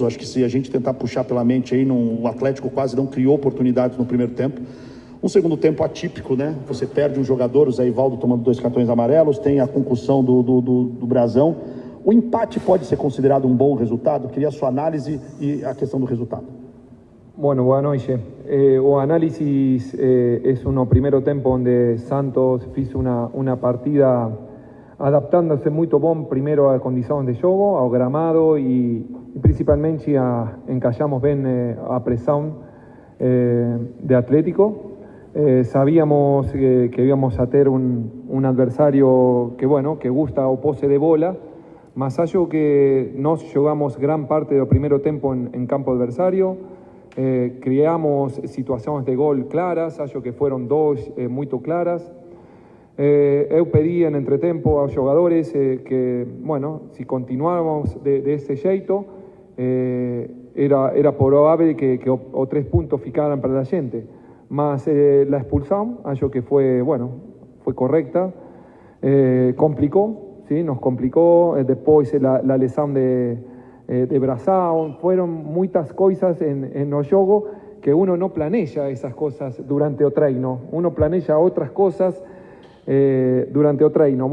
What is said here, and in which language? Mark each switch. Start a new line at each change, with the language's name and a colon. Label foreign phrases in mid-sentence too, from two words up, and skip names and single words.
Portuguese: Acho que se a gente tentar puxar pela mente aí, o Atlético quase não criou oportunidades no primeiro tempo. Um segundo tempo atípico, né? Você perde um jogador, o Zé Ivaldo tomando 2 cartões amarelos, tem a concussão do Brazão. O empate pode ser considerado um bom resultado? Queria a sua análise e a questão do resultado. Bueno, boa noite. O
Spanish: análisis es un
Portuguese: primeiro tempo onde Santos fez uma partida adaptándose muito bom primeiro a condições de jogo, ao gramado e principalmente encajamos bem a pressão de Atlético.
Spanish: Sabíamos que íbamos a
Portuguese: ter
Spanish: un adversario que, bueno, que gusta
Portuguese: o pose de bola, mas acho que nós jogamos
Spanish: gran parte
Portuguese: do primeiro tempo
Spanish: en campo adversario.
Portuguese: Criamos situações de gol claras, acho que foram 2 muito claras. Eu pedi en entretempo aos jogadores que, bueno, se continuávamos desse jeito, era provável que os 3 pontos ficaran para a gente. Mas la expulsão, acho que foi
Spanish: fue correcta. Complicó, ¿sí? Nos complicó. Después la lesão de Brazão. Fueron muchas cosas en el juego que uno no planea esas cosas durante el treino. Uno planea otras cosas durante el treino.